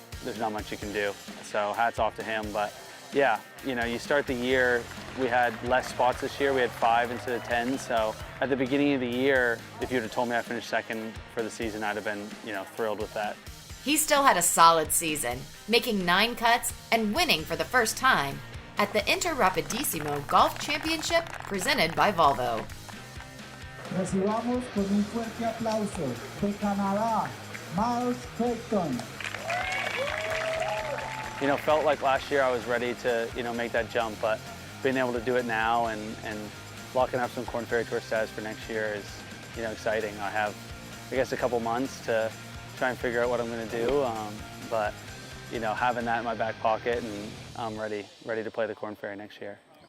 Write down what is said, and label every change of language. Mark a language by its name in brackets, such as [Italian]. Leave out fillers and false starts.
[English] There's not much you can do, so hats off to him. But yeah, you know, you start the year, we had less spots this year. We had 5 instead of 10, so at the beginning of the year, if you'd have told me I finished 2nd for the season, I'd have been, you know, thrilled with that. He still had a solid season, making 9 cuts and winning for the first time at the Interrapidissimo Golf Championship presented by Volvo. [Spanish] Recibamos con un fuerte aplauso de Canadá, Miles Creighton. [English] You know, felt like last year I was ready to, you know, make that jump, but being able to do it now and locking up some Korn Ferry Tour status for next year is, you know, exciting. I have, I guess, a couple months to try and figure out what I'm going to do, but you know, having that in my back pocket, and I'm ready to play the Korn Ferry next year.